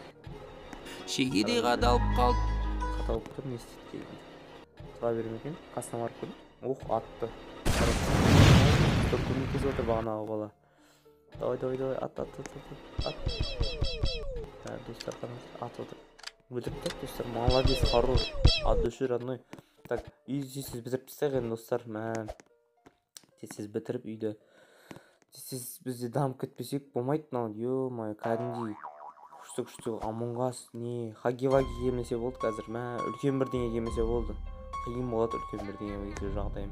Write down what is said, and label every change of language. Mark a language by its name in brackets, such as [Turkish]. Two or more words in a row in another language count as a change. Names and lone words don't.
[Kazakh] Шегедей қадалып қалды. Қадалып тұр, не істейді деген. Тұра берем екен, қасына барып көрдім. Атты. Көмектесіп отыр бағанағы бала. Давай, ат. Достар, қараңыз, ат отыр. Өлтіріп, достар, [Russian] молодец, хорош. От души родной. Так, [Kazakh] үйді тез бітіріп тастайық енді достар. Тез бітіріп үйді. Тез бізде дамып кетпесек болмайды мынау. Ё-мое, кәдімгідей күшті Among Us не хаги-ваги келмесе болды қазір. Үлкен бірдеңе келмесе болды. Қиын болады үлкен бірдеңе келсе жағдайым.